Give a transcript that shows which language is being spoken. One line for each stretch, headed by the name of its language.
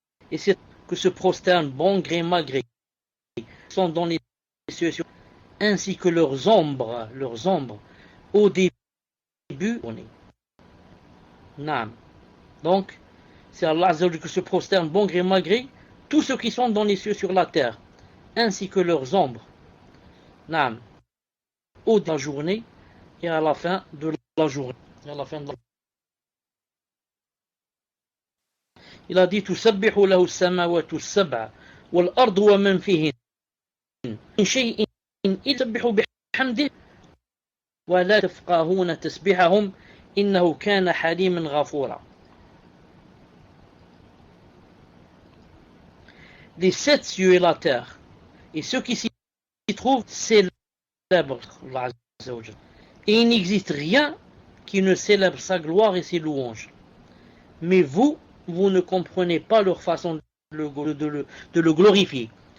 French: Et c'est que se prosternent bon gré, mal gré, sont dans les situations ainsi que leurs ombres au début. Naam. Donc, c'est Allah Azza wa Jalla qui se prosterne bon gré, mal gré, tous ceux qui sont dans les cieux sur la terre, ainsi que leurs ombres. Naam. Au de la journée et à la fin de la journée. Il a dit
Arabic: تسبح له السماوات السبع والأرض ومن فيهن من شيء يسبح بحمده ولا تفقهون تسبيحهم إنه كان حليما غفورا.
French: Les sept cieux et la terre et ceux qui s'y trouvent célèbrent Allah Azza wa Jalla. Et il n'existe rien qui ne célèbre sa gloire et ses louanges. Mais vous ne comprenez pas leur façon de le glorifier.